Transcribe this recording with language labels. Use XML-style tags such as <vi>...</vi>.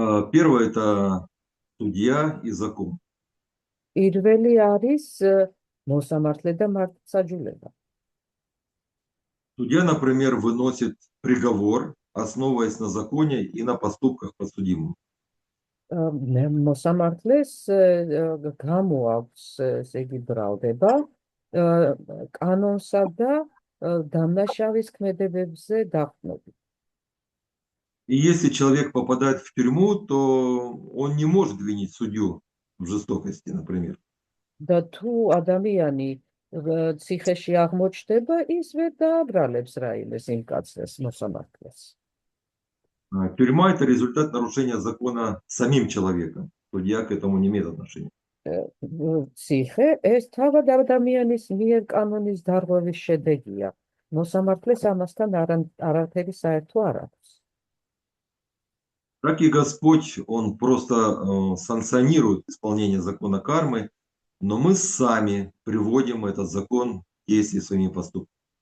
<ru>Первое – это судья и закон.</ru> <ka>პირველი არის მოსამართლე და მართლმსაჯულება.</ka> <ru>Судья, например, выносит приговор, основываясь на законе и на поступках подсудимого.</ru> <ka>მოსამართლეს გამოაქვს ესე იგი ბრალდება კანონსა და დამნაშავის ქმედებებზე დაყრდნობით.</ka> <ru>И если человек попадает в тюрьму, то он не может винить судью в жестокости, например.</ru> <ka>და თუ ადამიანი ციხეში აღმოჩნდება, ის ვერ დააბრალებს რაიმეს იმ კაცს მოსამართლეს.</ka> <ru>Тюрьма – это результат нарушения закона самим человеком. Судья к этому не имеет отношения.</ru> <ka>ციხე ეს თავად ადამიანის მიერ კანონის დარღვევის შედეგია. მოსამართლეს ამასთან არაფერი საერთო არ აქვს.</ka> <ru>Так и Господь, Он просто санкционирует исполнение закона кармы, но мы сами приводим этот закон в действие своими поступками.</ru>